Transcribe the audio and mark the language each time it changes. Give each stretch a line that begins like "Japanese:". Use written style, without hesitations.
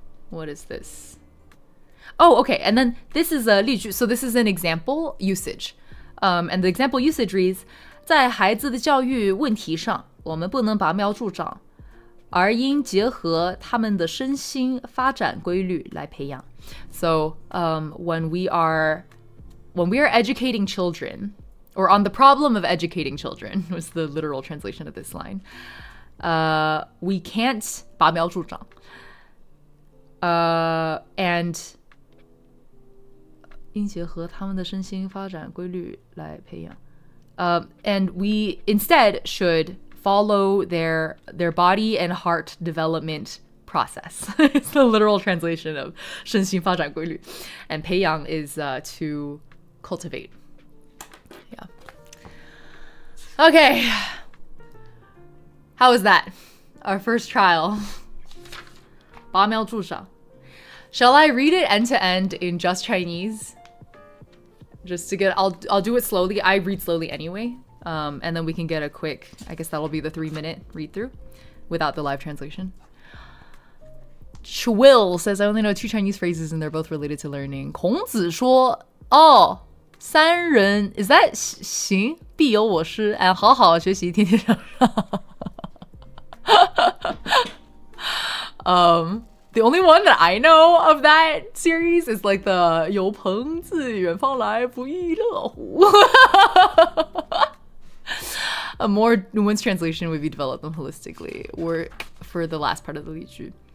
English: What is this? Oh, okay. And then this is a 例句. So this is an example usage. And the example usage reads,
Chinese: 在孩子的教育问题上，我们不能拔苗助长，而应结合他们的身心发展规律来培养.
English: So when we are educating children, or on the problem of educating children was the literal translation of this line, we can't 拔苗助长.
Chinese: And 应结合他们的身心发展规律来培养.
English: And we instead should follow their body and heart development process. It's the literal translation of 身心发展规律. And 培养 is to cultivate. Yeah. Okay. How was that? Our first trial. 拔苗助长. Shall I read it end to end in just Chinese? Just to get, I'll do it slowly. I read slowly anyway. And then we can get a quick, I guess that'll be the 3-minute read through without the live translation. Chwill says, I only know 2 Chinese phrases and they're both related to learning.
Chinese: 孔子说, oh, 三人,
English: is that
Chinese: 行必有我师 and 好好学习天天向上.
English: The only one that I know of that series is like the
Chinese: 有朋自远方来不亦乐乎.
English: A more nuanced translation would be develop them holistically, or for the last part of the 例句.